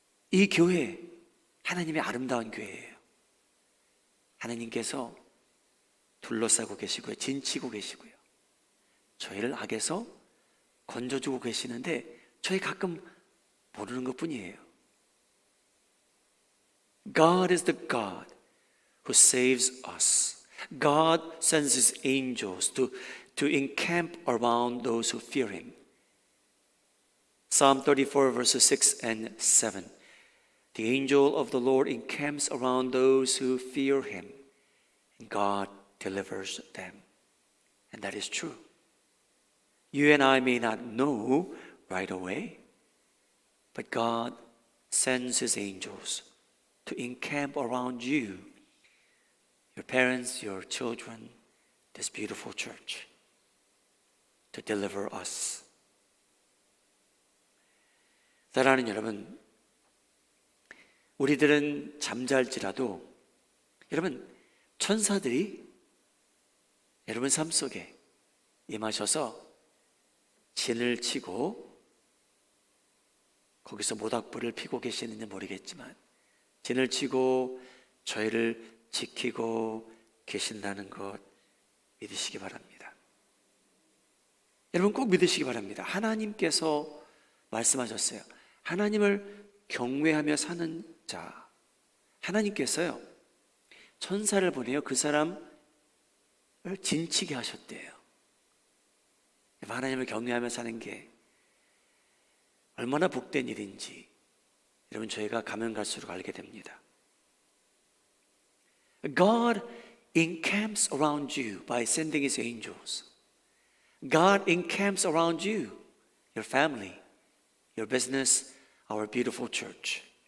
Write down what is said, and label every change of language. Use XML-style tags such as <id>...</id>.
<ko>이 교회, 하나님의 아름다운 교회예요. 하나님께서 둘러싸고 계시고요, 진치고 계시고요, 저희를 악에서 건져주고 계시는데 저희 가끔 모르는 것뿐이에요.</ko> <en>God is the God who saves us. God sends His angels to encamp around those who fear Him. Psalm 34 verses 6 and 7. The angel of the Lord encamps around those who fear Him, and God delivers them. And that is true. You and I may not know right away, but God sends His angels to encamp around you, your parents, your children, this beautiful church, to deliver us.</en> <ko>사랑하는 여러분, 우리들은 잠잘지라도 여러분, 천사들이 여러분 삶 속에 임하셔서 진을 치고 거기서 모닥불을 피고 계시는지 모르겠지만 진을 치고 저희를 지키고 계신다는 것 믿으시기 바랍니다. 여러분 꼭 믿으시기 바랍니다. 하나님께서 말씀하셨어요. 하나님을 경외하며 사는 자, 하나님께서요 천사를 보내어 그 사람을 진치게 하셨대요. 하나님을 경외하며 사는 게 얼마나 복된 일인지 여러분 저희가 가면 갈수록 알게 됩니다.</ko> <en>God encamps around you by sending His angels. God encamps around you, your family, your business, our beautiful church.</en>